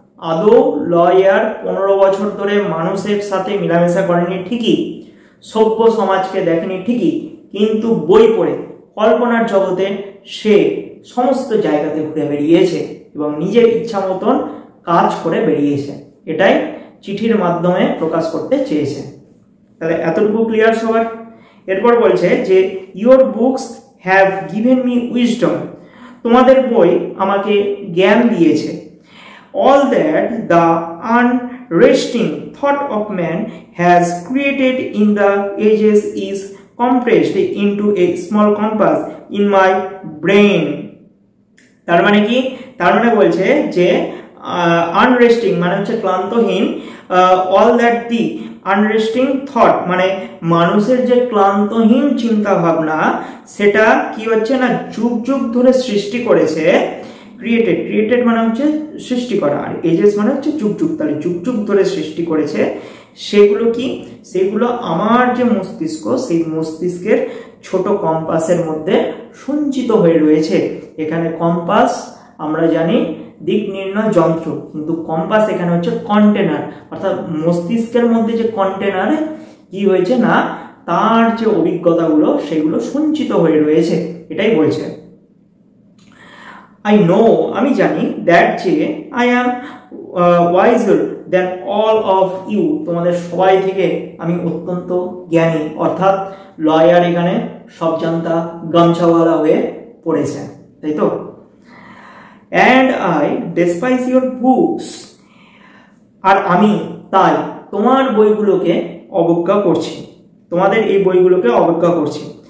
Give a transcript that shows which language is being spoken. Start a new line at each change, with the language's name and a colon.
Bangla: আদৌ লয়ার 15 বছর ধরে মানুষের সাথে মেলামেশা করেনি ঠিকই, সভ্য সমাজকে দেখেনি ঠিকই, কিন্তু বই পড়ে কল্পনার জগতে সে সমস্ত জায়গাতে ঘুরে বেরিয়েছে এবং নিজের ইচ্ছা মতন কাজ করে বেরিয়েছে। এটাই চিঠির মাধ্যমে প্রকাশ করতে চেয়েছে। তাহলে এতটুকু ক্লিয়ার সবার। এরপর বলছে যে
English: your books have given me wisdom,
Bangla: তোমাদের বই আমাকে জ্ঞান দিয়েছে।
English: All that the unresting thought of man has created in the ages is compressed into a small compass in my brain.
Bangla: তার মানে কি, তার মানে বলছে যে আনরেস্টিং মানে হচ্ছে ক্লান্তহীন,
English: all that the unresting thought
Bangla: মানে মানুষের যে ক্লান্তহীন চিন্তা ভাবনা, সেটা কি হচ্ছে না যুগ যুগ ধরে সৃষ্টি করেছে। ক্রিয়েটেড, ক্রিয়েটেড মানে হচ্ছে সৃষ্টি করা, আর এজেস মানে হচ্ছে যুগ যুগ, তাহলে যুগ যুগ ধরে সৃষ্টি করেছে। সেগুলো কি, সেগুলো আমার যে মস্তিষ্ক, সেই মস্তিষ্কের ছোট কম্পাসের মধ্যে সঞ্চিত হয়ে রয়েছে। এখানে কম্পাস আমরা জানি দিক নির্ণয় যন্ত্র, কিন্তু কম্পাস এখানে হচ্ছে কন্টেনার, অর্থাৎ মস্তিষ্কের মধ্যে যে কন্টেনার কি হয়েছে না, তার যে অভিজ্ঞতাগুলো সেগুলো সঞ্চিত হয়ে রয়েছে, এটাই বলছে।
English: I know,
Bangla: আমি জানি,
English: that যে I am wiser than all of you,
Bangla: তোমাদের সবাই থেকে আমি অত্যন্ত জ্ঞানী। অর্থাৎ লয়ার এখানে সব জানতা গামছাওয়ালা হয়ে পড়েছে, তাই তো।
English: And I despise your books,
Bangla: আর আমি তাই তোমার বইগুলোকে অবজ্ঞা করছি, তোমাদের এই বইগুলোকে অবজ্ঞা করছি।